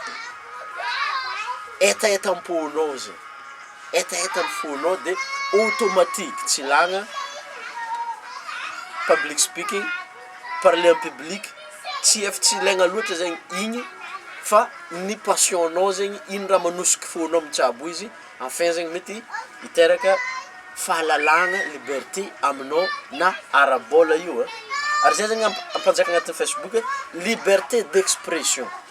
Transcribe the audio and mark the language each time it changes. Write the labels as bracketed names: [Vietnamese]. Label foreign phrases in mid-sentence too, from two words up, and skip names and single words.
[Malagasy] etaetam-ponao zegny etaetany fonao de automatique tsy lagna [English] public speaking [French] parler en public [Malagasy] tsy efa tsy ilaigna loatra zegny igny fa ny passion-nao zegny ino raha manosiky fonao mitsabo izy enfin zegny mety hiteraka fahalalahana liberté aminao na arabola io ary zay zegny ampanjaka agnatin'ny Facebook [French] liberté d'expression